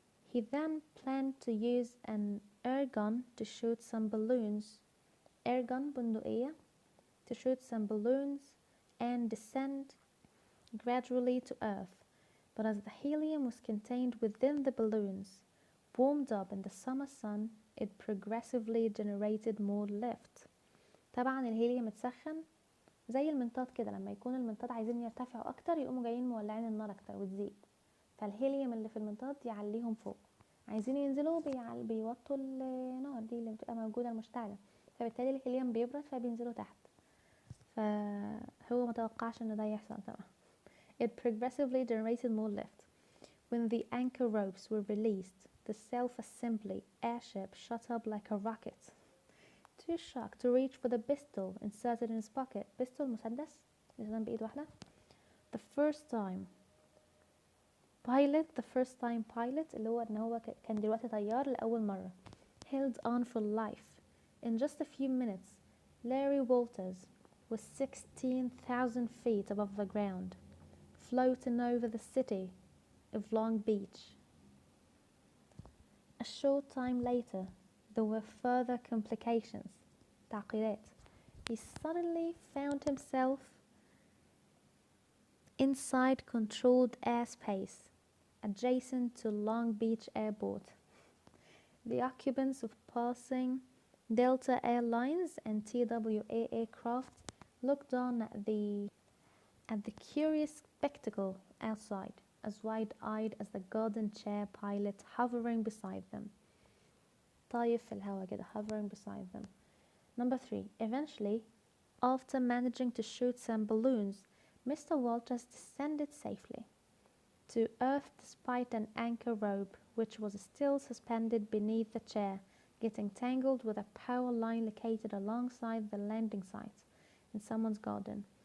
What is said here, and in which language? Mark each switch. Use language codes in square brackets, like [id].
[en] He then planned to use an air gun to shoot some balloons. Air gun [ar] بندقية [en] to shoot some balloons and descend gradually to Earth. But as the helium was contained within the balloons, warmed up in the summer sun, it progressively generated more lift. [ar] طبعا الهيليوم اتسخن زي المنطاد كده، لما يكون المنطاد عايزين يرتفعوا اكتر يقوموا جايين مولعين النار اكتر وتزيد، فالهيليوم اللي في المنطاد يعليهم فوق، عايزين ينزلوا بيوطوا النار دي اللي بتبقى موجودة المشتعلة، فبالتالي الهيليوم بيبرد فبينزلوا تحت. فهو متوقعش ان ده يحصل طبعا. [en] It progressively generated more lift. When the anchor ropes were released, the self-assembly airship shot up like a rocket. Too shocked to reach for the pistol inserted in his pocket. [ar] Pistol مسدس يستخدم بإيد واحدة. [en] The first time pilot [ar] اللي هو ان هو كان دلوقتي طيار لأول مرة. [en] Held on for life. In just a few minutes, Larry Walters was 16,000 feet above the ground, floating over the city of Long Beach. A short time later, there were further complications. [ar] تعقيدات. [en] He suddenly found himself inside controlled airspace adjacent to Long Beach Airport. The occupants of passing Delta Airlines and TWA aircraft looked on at the curious spectacle outside, as wide-eyed as the garden chair pilot hovering beside them. [ar] طايف في الهواء كده, [en] hovering beside them. Number 3. Eventually, after managing to shoot some balloons, Mr. Walters descended safely to Earth despite an anchor rope which was still suspended beneath the chair, getting tangled with a power line located alongside the landing site in someone's garden.